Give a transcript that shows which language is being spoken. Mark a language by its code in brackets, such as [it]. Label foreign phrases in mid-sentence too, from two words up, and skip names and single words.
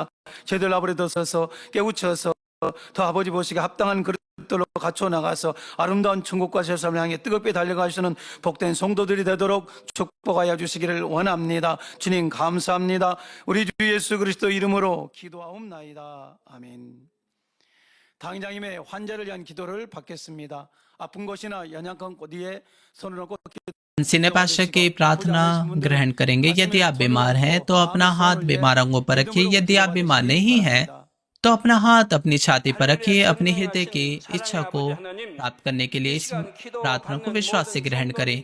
[ko] 저희들 아버지도 서서 깨우쳐서 더 아버지 보시기에 합당한 그릇들로 갖춰 나가서 아름다운 천국과 세상을 향해 뜨겁게 달려가시는 복된 성도들이 되도록 축복하여 주시기를 원합니다. 주님 감사합니다. 우리 주 예수 그리스도 이름으로 기도하옵나이다. 아멘. 당장님의 환자를 위한 기도를 받겠습니다. 아픈 곳이나 연약한 곳 위에 손을 얹고 [hi] सिने पाशा की प्रार्थना ग्रहण करेंगे। यदि आप बीमार हैं तो अपना हाथ बीमार अंगों पर रखिए। यदि आप बीमार नहीं हैं तो अपना हाथ अपनी छाती पर रखिए। अपने हृदय की इच्छा को प्राप्त करने के लिए इस प्रार्थना को विश्वास से ग्रहण करें।